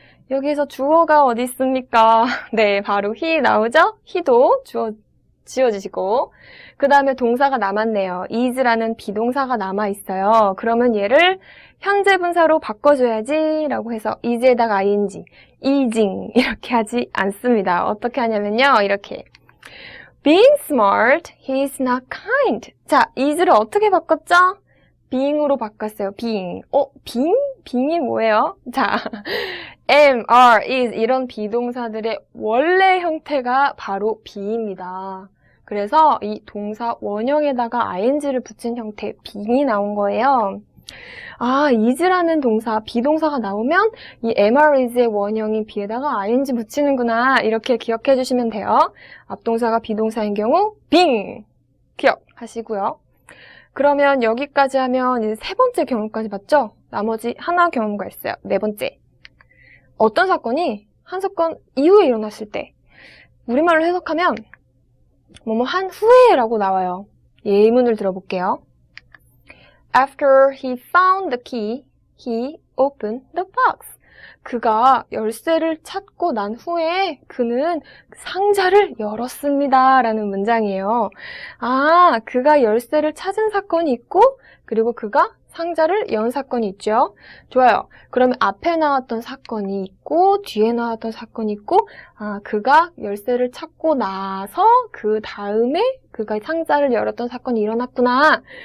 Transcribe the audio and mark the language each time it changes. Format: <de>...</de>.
<ko>여기에서 주어가 어디 있습니까? 네, 바로 he 나오죠? he도 주어 지워주시고 그 다음에 동사가 남았네요. is라는 비동사가 남아있어요. 그러면 얘를 현재 분사로 바꿔줘야지 라고 해서 is에다가 ing, easing 이렇게 하지 않습니다. 어떻게 하냐면요. 이렇게</ko> <en>being smart, he's not kind.</en> <ko>자, is를 어떻게 바꿨죠? being으로 바꿨어요. being. being이 뭐예요? 자, am, are, is 이런 비동사들의 원래 형태가 바로 be입니다. 그래서 이 동사 원형에다가 ing를 붙인 형태 being이 나온 거예요. 아, is라는 동사, 비동사가 나오면 이 am, is의 원형인 be에다가 ing 붙이는구나. 이렇게 기억해 주시면 돼요. 앞동사가 비동사인 경우 being 기억하시고요. 그러면 여기까지 하면 이제 세 번째 경우까지 봤죠? 나머지 하나 경우가 있어요. 네 번째. 어떤 사건이 한 사건 이후에 일어났을 때 우리말로 해석하면 뭐뭐 한 후에라고 나와요. 예문을 들어볼게요.</ko> <en>After he found the key, he opened the box.</en> <ko>그가 열쇠를 찾고 난 후에 그는 상자를 열었습니다. 라는 문장이에요. 아, 그가 열쇠를 찾은 사건이 있고 그리고 그가 상자를 연 사건이 있죠. 좋아요. 그러면 앞에 나왔던 사건이 있고 뒤에 나왔던 사건이 있고 그가 열쇠를 찾고 나서 그 다음에 그가 상자를 열었던 사건이 일어났구나.</ko>